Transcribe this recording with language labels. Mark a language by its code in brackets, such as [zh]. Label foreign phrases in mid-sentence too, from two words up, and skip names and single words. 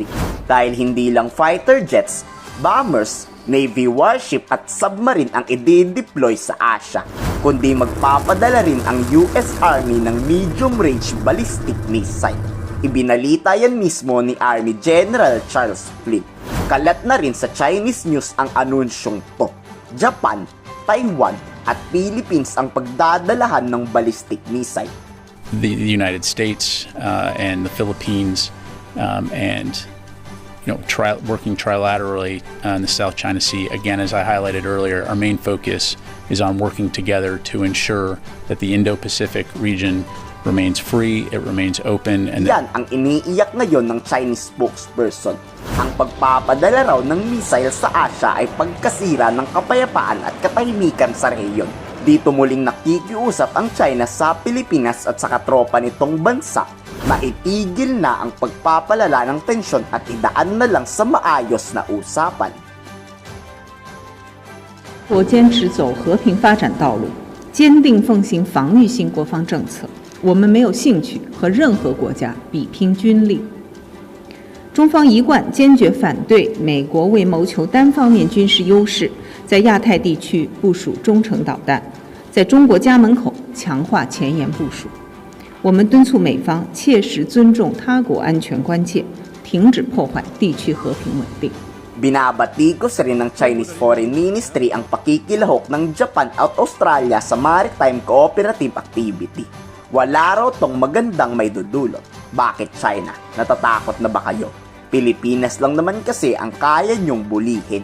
[tl] Dahil hindi lang [en] fighter jets, bombers, Navy warship [tl] at submarine ang i-deploy sa Asia, kundi magpapadala rin ang US Army ng [en] medium-range ballistic missile. [tl] Ibinalita yan mismo ni Army General Charles Flynn. Kalat na rin sa [en] Chinese news [tl] ang anunsyong to. Japan, Taiwan at Philippines ang pagdadalahan ng [en] ballistic missile. The United States and the Philippines and working trilaterally in the South China Sea. Again, as I highlighted earlier, our main focus is on working together to ensure that the Indo-Pacific region remains free, it remains open. And [tl] yan ang iniiyak ngayon ng [en] Chinese spokesperson. [tl] Ang pagpapadala raw ng missile sa Asia ay pagkasira ng kapayapaan at katahimikan sa rehiyon. Dito muling nakikiusap ang China sa Pilipinas at sa katropa nitong bansa na itigil na ang pagpapalala ng tensyon at idaan na lang sa maayos na usapan. [zh] 我坚持走和平发展道路，坚定奉行防御性国防政策。我们没有兴趣和任何国家比拼军力。中方一贯坚决反对美国为谋求单方面军事优势，在亚太地区部署中程导弹，在中国家门口强化前沿部署。我们敦促美方切实尊重他国安全关切，停止破坏地区和平稳定。 [tl] Binabatikos rin ng [en] Chinese Foreign Ministry [tl] ang pakikilahok ng Japan at Australia sa [en] maritime cooperative activity. [tl] Wala raw tong magandang may dudulot. Bakit China? Natatakot na ba kayo? Pilipinas lang naman kasi ang kaya nyong bulihin.